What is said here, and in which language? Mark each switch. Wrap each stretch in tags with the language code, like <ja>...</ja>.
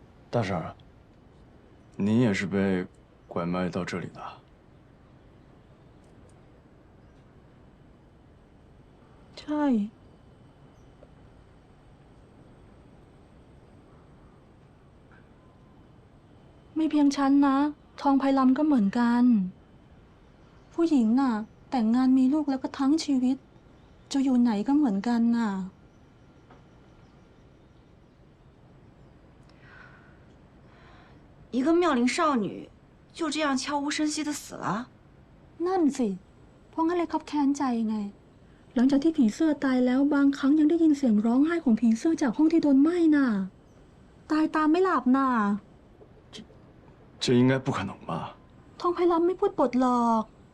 <zh>大婶儿，您也是被拐卖到这里的？</zh> <th>ใช่ ไม่เพียงฉันนะ ทองไพลำก็เหมือนกัน ผู้หญิงน่ะ แต่งงานมีลูกแล้วก็ทั้งชีวิต จะอยู่ไหนก็เหมือนกันน่ะ</th> <zh>一个妙龄少女就这样悄无声息的死了。</zh> <th>นั่นสิ เพราะงั้นเลยครับแค้นใจไง หลังจากที่ผีเสื้อตายแล้วบางครั้งยังได้ยินเสียงร้องไห้ของผีเสื้อจากห้องที่โดนไหม้น่ะ ตายตามไม่หลับน่ะ</th> <zh>这应该不可能吧？</zh> <th>ทองไพลำไม่พูดปดหรอก</th>